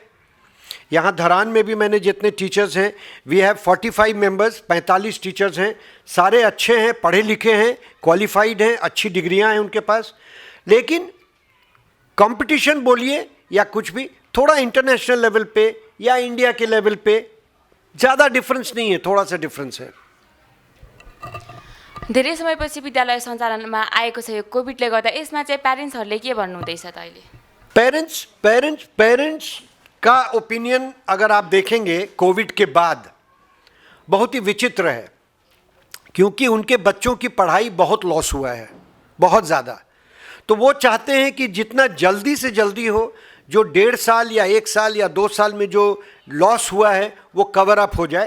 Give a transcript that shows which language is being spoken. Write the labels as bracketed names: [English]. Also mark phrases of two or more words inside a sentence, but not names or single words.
[Hindi] यहाँ धरान में भी मैंने जितने टीचर्स हैं, [English] we have 45 members, [Hindi] 45 टीचर्स हैं, सारे अच्छे हैं, पढ़े लिखे हैं, क्वालिफाइड हैं, अच्छी डिग्रियाँ हैं उनके पास। लेकिन कंपटीशन बोलिए या कुछ भी, थोड़ा [English] international level [Hindi] पे या इंडिया के लेवल पे ज़्यादा डिफरेंस नहीं है, थोड़ा सा डिफरेंस है। [Nepali] धेरै समयपछि विद्यालय सञ्चालनमा आएको छ यो कोभिडले गर्दा, यसमा चाहिँ प्यारेन्ट्सहरूले के भन्नुहुँदैछ त अहिले? [Hindi] पेरेंट्स का ओपिनियन अगर आप देखेंगे कोविड के बाद बहुत ही विचित्र है, क्योंकि उनके बच्चों की पढ़ाई बहुत लॉस हुआ है, बहुत ज़्यादा। तो वो चाहते हैं कि जितना जल्दी से जल्दी हो, जो 1.5 साल या 1 साल या 2 साल में जो लॉस हुआ है वो [English] cover up [Hindi] हो जाए।